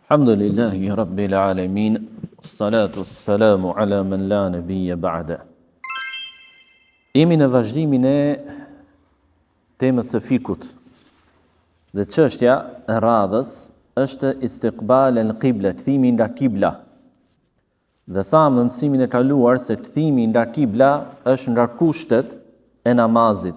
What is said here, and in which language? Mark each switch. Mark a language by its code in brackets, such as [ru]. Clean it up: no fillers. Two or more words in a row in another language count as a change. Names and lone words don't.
[ar] الحمد لله رب العالمين الصلاة والسلام على من لا نبي بعد. [sq] Jemi në vazhdimin e temës së fikut. Dhe çështja e radhës është [ar] استقبال القبلة, [sq] kthimi nga kibla. Dhe thamë në mësimin e kaluar se kthimi nga kibla është nga kushtet e namazit.